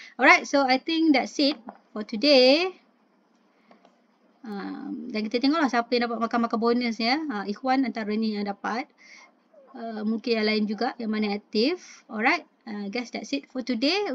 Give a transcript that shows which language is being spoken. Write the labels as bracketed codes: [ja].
[en] Alright, so I think that's it for today. [ms] Dan kita tengoklah siapa yang dapat makan bonus ya. Ikhwan antara ni yang dapat. Mungkin yang lain juga yang mana aktif. [en] Alright, guys, that's it for today.